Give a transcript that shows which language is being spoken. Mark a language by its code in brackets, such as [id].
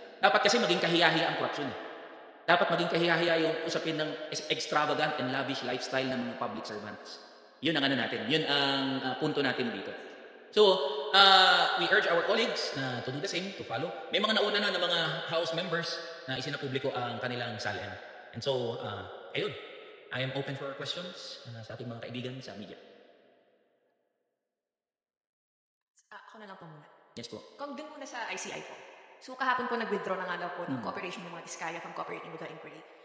[tl] Dapat kasi maging kahiyahiya ang korupsyon. Dapat maging kahiyahiya yung usapin ng [en] extravagant and lavish lifestyle [tl] ng mga public servants. Yun ang ano natin. Yun ang punto natin dito. [en] So, we urge our colleagues na to do the same, to follow. [tl] May mga nauna na ng mga House members na isinapubliko ang kanilang salin. [en] And so, ayun. I am open for questions [tl] sa ating mga kaibigan sa media. Ako na lang po muna. [en] Yes po. [tl] Kung dun muna sa ICI po. So kahapon po nag-withdraw na nga daw po ng cooperation ng mga Diskaya [en] from cooperating with the inquiry.